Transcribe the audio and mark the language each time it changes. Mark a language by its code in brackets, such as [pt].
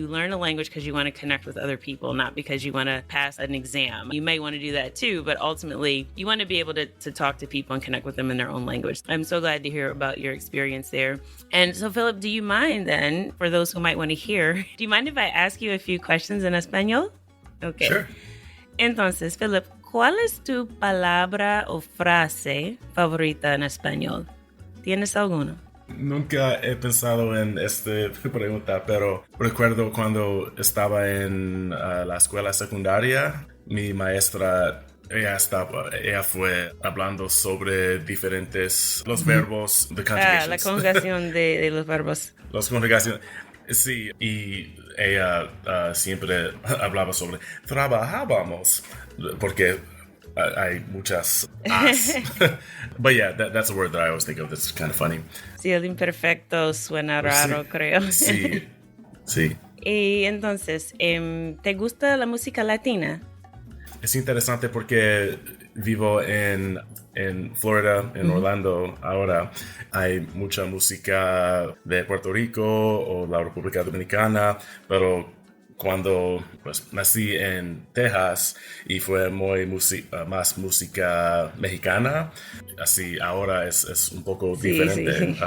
[en] You learn a language because you want to connect with other people, not because you want to pass an exam. You may want to do that too, but ultimately you want to be able to talk to people and connect with them in their own language. I'm so glad to hear about your experience there. And so, Philip, do you mind then, for those who might want to hear, do you mind if I ask you a few questions in Espanol? Okay. Sure. [es] Entonces, Philip, ¿cuál es tu palabra o frase favorita en español? ¿Tienes alguna? Nunca he pensado en esta pregunta, pero recuerdo cuando estaba en la escuela secundaria, mi maestra, ella fue hablando sobre los verbos de conjugations. La conjugación de los verbos. Las conjugaciones, sí, y ella siempre hablaba sobre trabajábamos, porque hay muchas as. [en] But that's a word that I always think of that's kind of funny. [es] Sí, el imperfecto suena raro, creo. Sí. Y entonces, ¿te gusta la música latina? Es interesante porque vivo en Florida, en Orlando ahora. Hay mucha música de Puerto Rico o la República Dominicana, pero cuando nací en Texas y fue muy más música mexicana, así ahora es un poco diferente.